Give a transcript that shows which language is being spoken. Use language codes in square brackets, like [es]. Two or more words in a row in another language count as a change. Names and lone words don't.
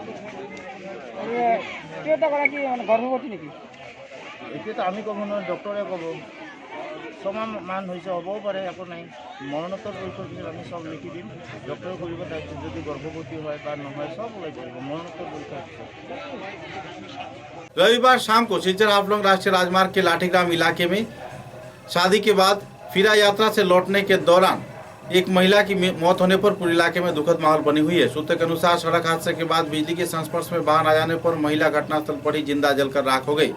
[as] কেইটাগৰাকী মানে গৰ্ভৱতী নেকি? এতিয়াতো আমি ক'ব নোৱাৰোঁ, ডক্টৰে ক'ব। ছমাহ মান হৈছে, হ'বও পাৰে, একো নাই। মৰণোত্তৰ পৰীক্ষাৰ পিছত আমি চব লিখি দিম, ডক্টৰে কৰিব। তাৰপিছত যদি গৰ্ভৱতী হয় বা নহয় চব ওলাই যাব মৰণোত্তৰ পৰীক্ষাৰ পিছত। [hi] रविवार शाम को सिलचर हाफलंग राष्ट्रीय राजमार्ग के लाठीग्राम इलाके में शादी के बाद फिरा यात्रा से लौटने के दौरान एक महिला की मौत होने पर पूरे इलाके में दुखद माहौल बनी हुई है। सूत्र के अनुसार सड़क हादसे के बाद बिजली के संस्पर्श में वाहन आ जाने पर महिला घटनास्थल पर ही जिंदा जलकर राख हो गई।